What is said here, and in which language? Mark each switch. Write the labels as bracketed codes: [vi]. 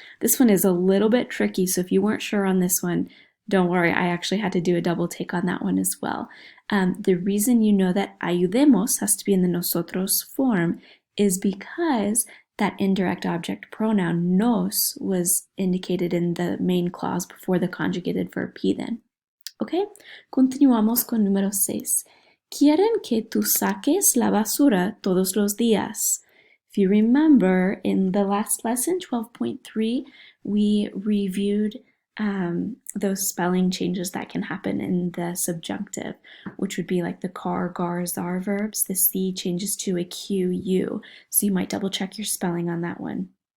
[en] This one is a little bit tricky, so if you weren't sure on this one, don't worry, I actually had to do a double take on that one as well. The reason you know that ayudemos has to be in the nosotros form is because that indirect object pronoun nos was indicated in the main clause before the conjugated verb piden. [es] Okay, continuamos con número 6. Quieren que tú saques la basura todos los días. [en] If you remember, in the last lesson, 12.3, we reviewed those spelling changes that can happen in the subjunctive, which would be like the car, gar, zar verbs. The C changes to a Q, U. So you might double check your spelling on that one.